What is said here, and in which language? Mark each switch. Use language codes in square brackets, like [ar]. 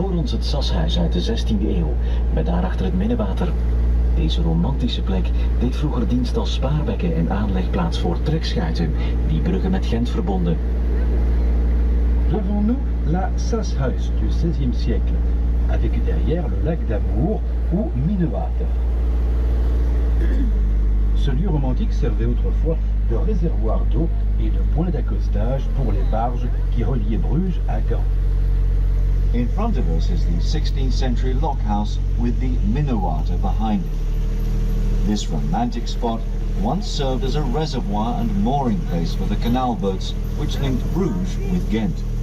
[nl] Het Sashuis uit de 16e eeuw, met daarachter het Minnewater. Deze romantische plek deed vroeger dienst als spaarbekken en aanlegplaats voor trekschuiten, die Brugge met Gent verbonden. [fr] Devant nous, la Sashuis du XVIe siècle, avec derrière le lac d'Amour ou Minnewater. Ce lieu romantique servait autrefois de réservoir d'eau et de point d'accostage pour les barges qui reliaient Bruges à Gand. [en] In front of us is the 16th century lockhouse with the Minnewater behind it. This romantic spot once served as a reservoir and mooring place for the canal boats which linked Bruges with Ghent.